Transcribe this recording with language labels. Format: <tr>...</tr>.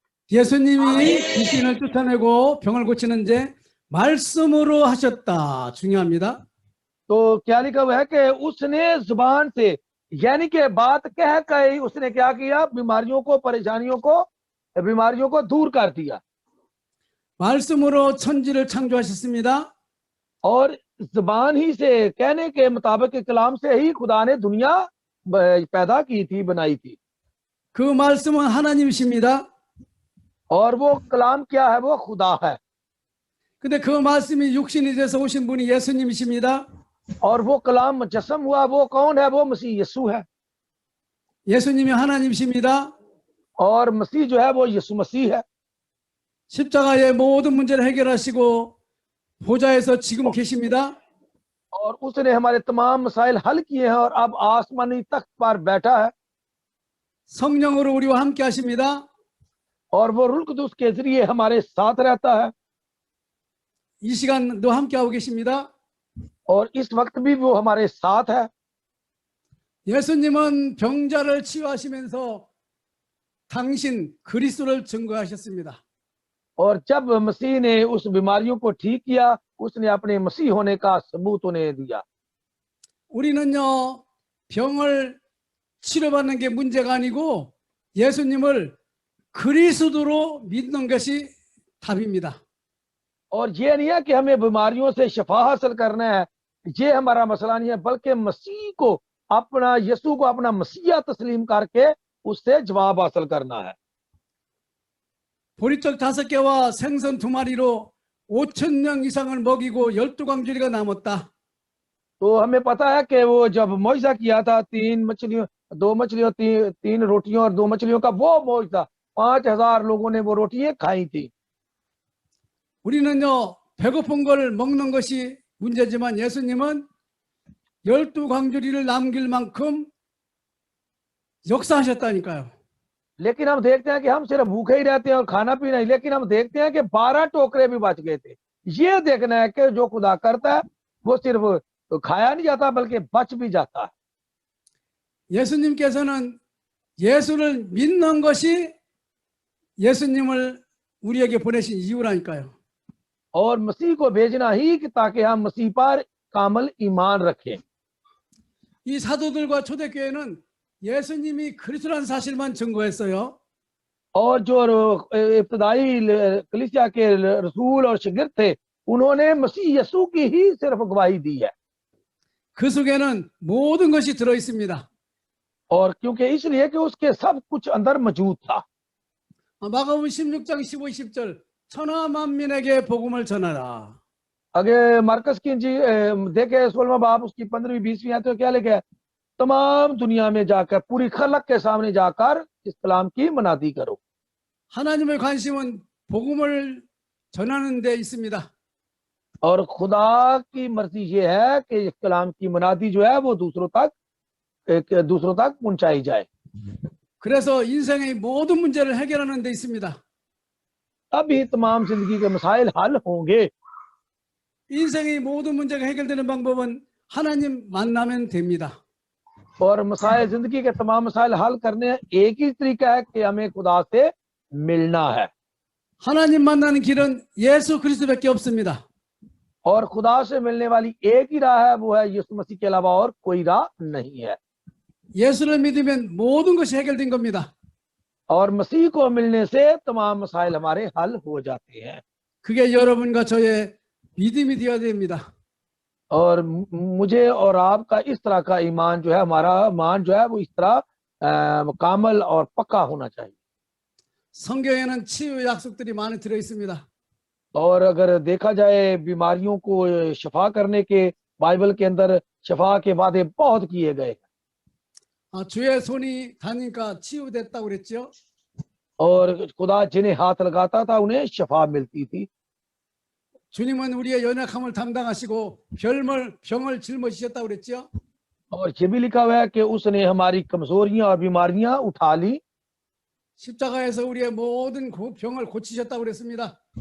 <ko>예수님이 귀신을 쫓아내고 병을 고치는데 말씀으로 하셨다. 중요합니다.</ko> <hi>तो क्या लिखा हुआ है कि उसने जुबान से, यानी कि बात कह कर उसने क्या किया, बीमारियों को, परेशानियों को, बीमारियों को दूर कर दिया।</hi> <ko>말씀으로 천지를 창조하셨습니다.</ko> <hi>और जुबान ही से, कहने के मुताबिक कलाम से ही खुदा ने दुनिया पैदा की थी, बनाई थी।</hi> <ko>그 말씀은 하나님이십니다.</ko> <hi>और वो कलाम क्या है, वो खुदा है।</hi> <ko>근데 그 말씀이 육신이 돼서 오신 분이 예수님이십니다.</ko> <hi>और वो कलाम मुजस्सम हुआ, वो कौन है, वो मसीह यीशु है।</hi> <ko>예수님이 하나님이십니다.</ko> <hi>और मसीह जो है वो यीशु मसीह है।</hi> <ko>십자가의 모든 문제를 해결하시고 보좌에서 지금 계십니다.</ko> <hi>और उसने हमारे तमाम मसाइल हल किए हैं और अब आसमानी तख्त पर बैठा है।</hi> <ko>성령으로 우리와 함께 하십니다.</ko> <hi>और वो रूह कुदूस के जरिए हमारे साथ रहता है।</hi> <ko>이 시간도 함께 하고 계십니다.</ko> <hi>और इस वक्त भी वो हमारे साथ है।</hi> <ko>예수님은 병자를 치유하시면서 당신 그리스도를 증거하셨습니다.</ko> <hi>और जब मसीह ने उस बीमारियों को ठीक किया, उसने अपने मसीह होने का सबूत उन्हें दिया।</hi> <ko>우리는요, 병을 치료받는 게 문제가 아니고 예수님을 그리스도로 믿는 것이 답입니다.</ko> <hi>और ये नहीं है कि हमें बीमारियों से शफा हासिल करना है, ये हमारा मसला नहीं है, बल्कि मसीह को, अपना यीशु को अपना मसीहा तस्लीम करके उससे जवाब हासिल करना है।</hi> <ko>보리떡 5개와 생선 2마리로 5,000명 이상을 먹이고 12광주리가 남았다.</ko> <hi>तो हमें पता है कि वो जब मौजज़ा किया था, 2 मछलियों 3 रोटियों और 2 मछलियों का वो मौजज़ा, 5,000 लोगों ने वो रोटियां खाई थी।</hi> <ko>우리는요, 배고픈 걸 먹는 것이 문제지만 예수님은 12광주리를 남길 만큼 역사하셨다니까요.</ko> <hi>लेकिन हम देखते हैं कि हम सिर्फ भूखे ही रहते हैं और खाना पीना ही, लेकिन हम देखते हैं कि 12 टोकरे भी बच गए थे। ये देखना है कि जो खुदा करता है वो सिर्फ खाया नहीं जाता बल्कि बच भी जाता है।</hi> <ko>예수님께서는 예수를 믿는 것이 예수님을 우리에게 보내신 이유라니까요.</ko> <hi>और मसीह को भेजना ही कि ताकि हम मसीह पर कामल ईमान रखें।</hi> <ko>이 사도들과 초대교회는 예수님이 그리스도라는 사실만 증거했어요.</ko> <hi>और जो इब्तदाई कलीसिया के रसूल और शिगिर्द थे, उन्होंने मसीह यीशु की ही सिर्फ गवाही दी है।</hi> <ko>그 속에는 모든 것이 들어 있습니다.</ko> <hi>और क्योंकि इसलिए कि उसके सब कुछ अंदर मौजूद था।</hi> <ko>마가복음 16장 15, 20절 천하 만민에게 복음을 전하라.</ko> <hi>अगर मार्कस की देखे 16वां बाब उसकी 15वीं 20वीं है तो क्या लिखा है, तमाम दुनिया में जाकर, पूरी खलक के सामने जाकर इस कलाम की मनादी करो।</hi> <ko>하나님의 관심은 복음을 전하는 데 있습니다.</ko> <hi>और खुदा की मर्जी ये है कि इस कलाम की मनादी जो है वो दूसरों तक पहुंचाई जाए।</hi> <ko>그래서 인생의 모든 문제를 해결하는 데 있습니다.</ko> <hi>तभी तमाम जिंदगी के मसाइल हल होंगे।</hi> <ko>인생의 모든 문제가 해결되는 방법은 하나님 만나면 됩니다.</ko> <hi>और मसाइल, जिंदगी के तमाम मसाइल हल करने एक ही तरीका है कि हमें खुदा से मिलना है।</hi> <ko>하나님 만나는 길은 예수 그리스도밖에 없습니다.</ko> <hi>और खुदा से मिलने वाली एक ही राह है, वो है यीशु मसीह के अलावा और कोई राह नहीं है।</hi> <ko>예수를 믿으면 모든 것이 해결된 겁니다.</ko> <hi>और मसीह को मिलने से तमाम मसाइल हमारे हल हो जाते हैं।</hi> <ko>그게 여러분과 저의 믿음이 되어야 됩니다.</ko> <hi>और मुझे और आपका इस तरह का ईमान जो है, हमारा ईमान जो है वो इस तरह कामल और पक्का होना चाहिए।</hi> <ko>성경에는 치유 약속들이 많이 들어 있습니다.</ko> <hi>और अगर देखा जाए बीमारियों को शफा करने के, बाइबल के अंदर शफा के वादे बहुत किए गए।</hi> <ko>주의 손이 닿으니까 치유됐다고 그랬죠.</ko> <hi>और खुदा जिन्हें हाथ लगाता था उन्हें शफा मिलती थी।</hi> <ko>주님은 우리의 연약함을 담당하시고 병을 짊어지셨다고 그랬죠.</ko> <hi>और ये भी लिखा हुआ है कि उसने हमारी कमजोरियां और बीमारियां उठा ली</hi> <ko>십자가에서 우리의 모든 병을 고치셨다고 그랬습니다.</ko>